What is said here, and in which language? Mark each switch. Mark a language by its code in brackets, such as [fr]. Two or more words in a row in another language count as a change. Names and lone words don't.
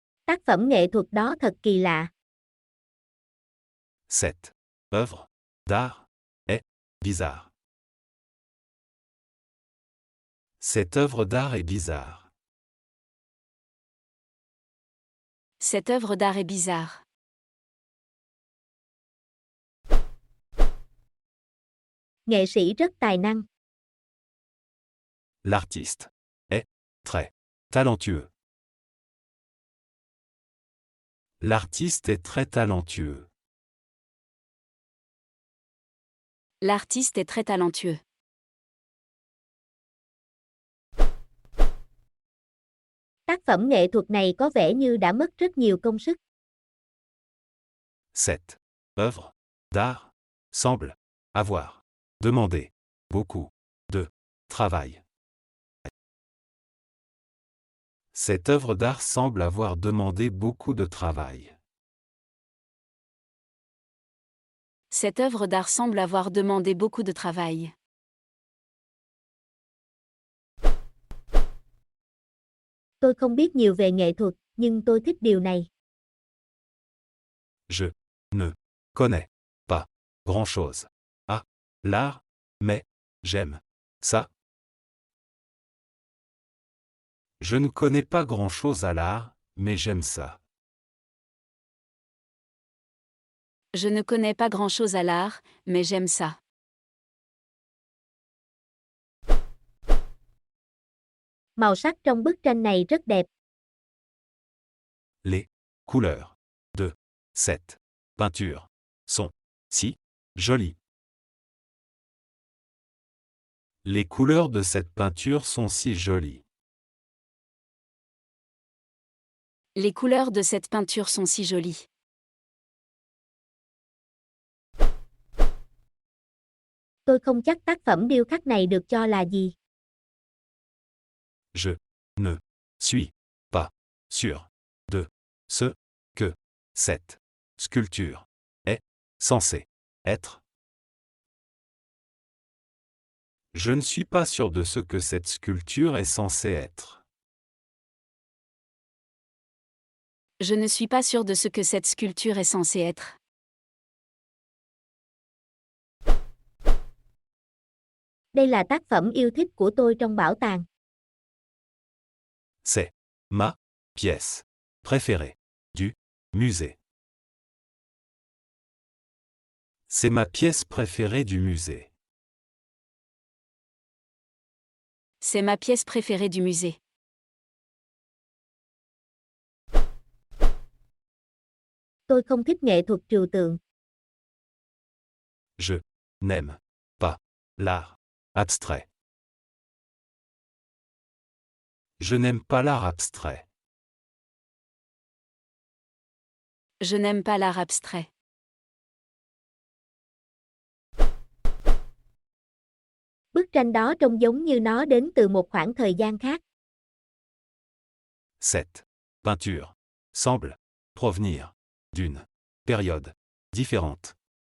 [vi] Tác phẩm nghệ thuật đó thật kỳ lạ. [fr] Cette œuvre d'art est bizarre. Cette œuvre d'art est bizarre. Cette œuvre d'art est bizarre. [vi] Nghệ sĩ rất tài năng. [fr] L'artiste est très talentueux. L'artiste est très talentueux. L'artiste est très talentueux. [vi] Tác phẩm nghệ thuật này có vẻ như đã mất rất nhiều công sức. [fr] Cette œuvre d'art semble avoir demandé beaucoup de travail. Cette œuvre d'art semble avoir demandé beaucoup de travail. Cette œuvre d'art semble avoir demandé beaucoup de travail. [vi] Tôi không biết nhiều về nghệ thuật, nhưng tôi thích điều này. [fr] Je ne connais pas grand-chose à l'art, mais j'aime ça. Je ne connais pas grand-chose à l'art, mais j'aime ça. Je ne connais pas grand-chose à l'art, mais j'aime ça. [vi] Màu sắc trong bức tranh này rất đẹp. [fr] Les couleurs de cette peinture sont si jolies. Les couleurs de cette peinture sont si jolies. Les couleurs de cette peinture sont si jolies. [vi] Tôi không chắc tác phẩm điêu khắc này được cho là gì. [fr] Je ne suis pas sûr de ce que cette sculpture est censée être. Je ne suis pas sûr de ce que cette sculpture est censée être. Je ne suis pas sûr de ce que cette sculpture est censée être. [vi] Đây là tác phẩm yêu thích của tôi trong bảo tàng. [fr] C'est ma pièce préférée du musée. C'est ma pièce préférée du musée. C'est ma pièce préférée du musée. [vi] Tôi không thích nghệ thuật trừu tượng. [fr] Je n'aime pas l'art abstrait. Je n'aime pas l'art abstrait. Je n'aime pas l'art abstrait. [vi] Bức tranh đó trông giống như nó đến từ một khoảng thời gian khác. [fr] Cette peinture semble provenir d'une période différente.